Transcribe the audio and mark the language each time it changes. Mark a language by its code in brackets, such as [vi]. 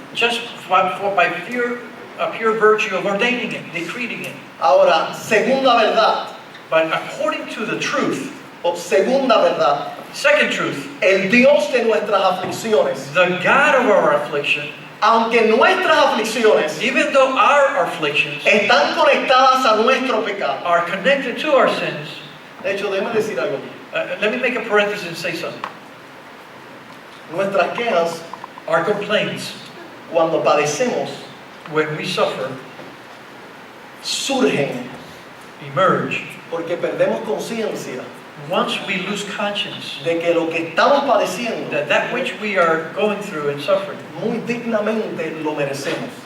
[en] just by pure virtue of ordaining it, decreting it. [es] Ahora, segunda verdad, [en] But according to the truth, [es] o segunda verdad, [en] second truth, [es] el Dios de nuestras aflicciones, [en] the God of our affliction, [es] aunque nuestras aflicciones [en] even though our afflictions [es] están conectadas a nuestro pecado. [en] are connected to our sins, [es] De hecho, déjame decir algo. [en] let me make a parenthesis and say something. [es] Nuestras quejas, [en] Our complaints, [es] cuando padecemos, [en] when we suffer, [es] surgen [en] emerge [es] porque perdemos conciencia [en] once we lose conscience [es] de que lo que estamos padeciendo [en] that which we are going through and suffering, [es] muy dignamente lo merecemos.